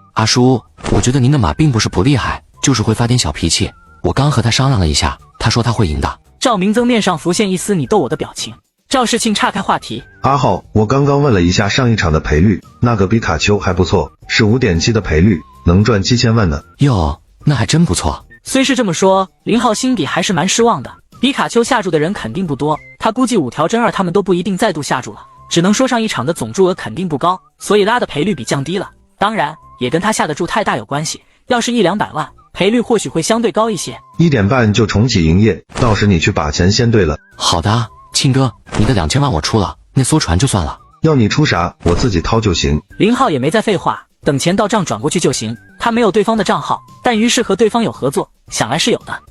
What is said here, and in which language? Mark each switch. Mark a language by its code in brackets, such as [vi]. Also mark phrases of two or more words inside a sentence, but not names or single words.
[zh] 阿叔，我覺得您的馬並不是不厲害，就是會發點小脾氣。我剛和他商量了一下，他說他會贏的。” 趙明增面上浮現一絲你逗我的表情。趙世慶岔開話題：“ 阿浩，我剛剛問了一下上一場的賠率，那個比卡丘還不錯，是5.7的賠率，能賺7000萬呢。” 喲，那還真不錯。雖是這麼說，林浩心底還是蠻失望的。比卡丘下注的人肯定不多，他估計5條真二他們都不一定再度下注了，只能說上一場的總注額肯定不高，所以拉的賠率比降低了。當然，也跟他下的注太大有關係。要是100-200萬，賠率或許會相對高一些。 1點半就重啟營業，到時你去把錢先兌了。好的，慶哥，你的2000萬我出了，那艘船就算了。要你出啥，我自己掏就行。林浩也沒再廢話，等錢到賬轉過去就行。他沒有對方的賬號，但於是和對方有合作，想來是有的。